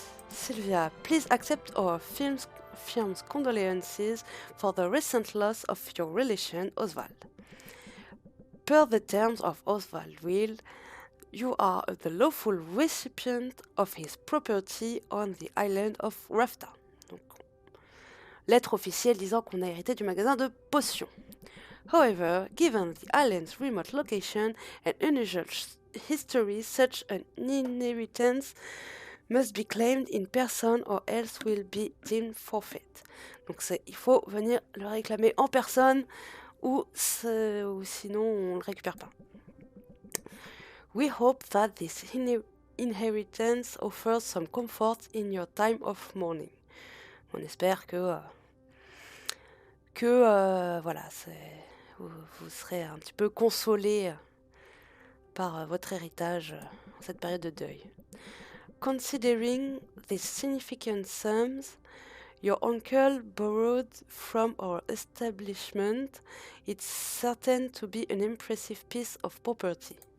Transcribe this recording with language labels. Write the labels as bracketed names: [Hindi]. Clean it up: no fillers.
[English] Sylvia, please accept our firm's condolences for the recent loss of your relation, Oswald. Per the terms of Oswald's will, you are the lawful recipient of his property on the island of Rafta. [French] Donc, lettre officielle disant qu'on a hérité du magasin de potions. [English] However, given the island's remote location and unusual history, such an inheritance must be claimed in person or else will be deemed forfeit. [French] Donc il faut venir le réclamer en personne ou sinon on le récupère pas. [English] We hope that this inheritance offers some comfort in your time of mourning. [French] On espère que voilà, vous serez un petit peu consolé par votre héritage en cette période de deuil. [English] Considering these significant sums your uncle borrowed from our establishment, it's certain to be an impressive piece of property.